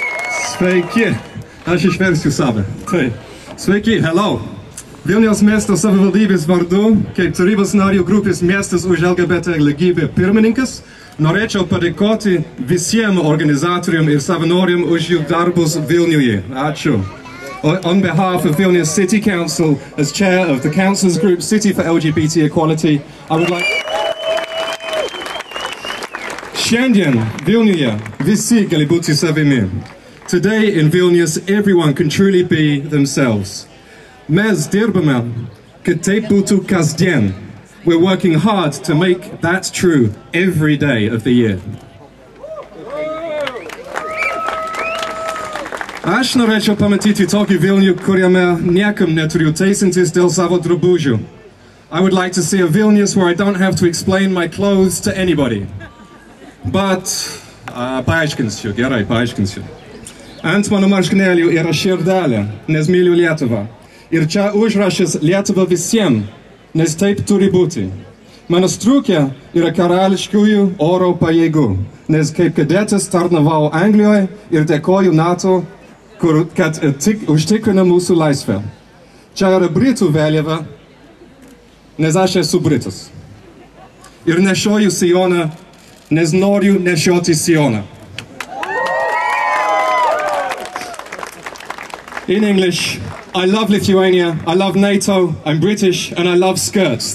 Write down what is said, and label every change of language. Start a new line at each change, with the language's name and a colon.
Lithuanian: Sveiki, aš išversiu save. Tai, sveiki,
English: hello.
Lithuanian: Vilniaus miesto savivaldybės vardu, kaip tarybos narių grupės miestas už LGBT lygybę pirmininkas, norėčiau padėkoti visiems organizatoriams ir savanoriams už jų darbus Vilniuje. Ačiū.
English: On behalf of Vilnius City Council, as chair of the Council's Group City for LGBT Equality, I would like...
Lithuanian: Šiandien Vilniuje visi gali būti savimi.
English: Today in Vilnius, everyone can truly be themselves.
Lithuanian: Mes dirbame, kad taip būtų kasdien.
English: We're working hard to make that true every day of the year.
Lithuanian: Aš norėčiau pamatyti tokį Vilnių, kuriame niekam neturiu teisintis dėl savo drabužių.
English: I would like to see a Vilnius where I don't have to explain my clothes to anybody. But,
Lithuanian: paaiškinsiu, gerai, paaiškinsiu. Ant mano marškinėlių yra širdelė, nes myliu Lietuvą. Ir čia užrašas Lietuva visiems. Nes taip turi būti. Mano striukė yra karališkųjų oro pajėgų, nes kaip kadetas tarnavau Anglijoje ir dėkoju NATO, kad užtikrina mūsų laisvę. Čia yra Britų vėliava, nes aš esu Britas. Ir nešioju sijoną, nes noriu nešioti sijoną.
English: In English, I love Lithuania, I love NATO, I'm British, and I love skirts.